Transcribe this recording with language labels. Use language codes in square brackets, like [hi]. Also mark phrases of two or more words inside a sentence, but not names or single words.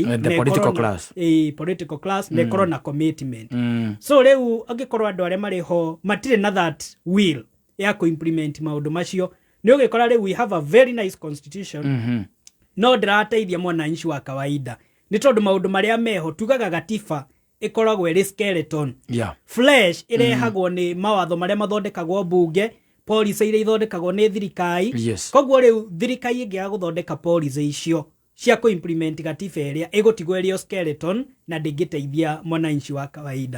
[en] the political class political class ne corona commitment. [ki] So riu angikorwo andu aria mariho matire na [en] that will [ki] ya ku implement maundu macio ni ugikora riu [en] we have a very nice constitution [ki] no ndirateithia mwananchi wa kawaida ni tondu maundu maria meho tugaga Katiba ikoragwo iri skeleton flesh irehagwo ni mawatho maria mathondekagwo bunge policy iria ithondekagwo ni thirikari. Koguo riu thirikari ingiaga guthondeka policy icio cia ku implement Katiba iria igutigwo iri skeleton na ndingiteithia mwananchi wa kawaida.